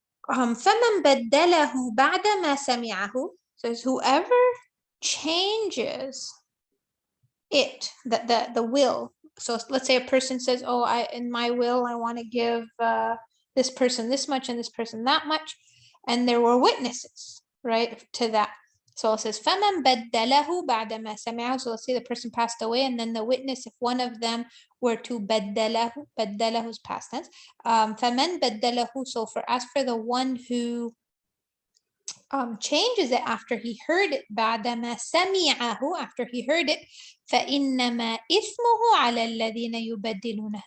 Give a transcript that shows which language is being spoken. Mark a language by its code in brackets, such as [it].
[ar] فَمَنْ بَدَّلَهُ بَعْدَ مَا سَمِعَهُ, [en] says whoever changes it, the will. So let's say a person says, oh, in my will, I want to give this person this much and this person that much. And there were witnesses, right, to that. So it says, [ar] فَمَنْ بَدَّلَهُ بَعْدَ مَا سَمِعَهُ. [en] So let's say the person passed away, and then the witness, if one of them were to بدله is past tense. [ar] فَمَنْ بَدَّلَهُ. [en] So as for the one who changes it after he heard it, [ar] بعد ما سمعه, [en] after he heard it, [ar] فإنما إثمه على الذين يبدلونه.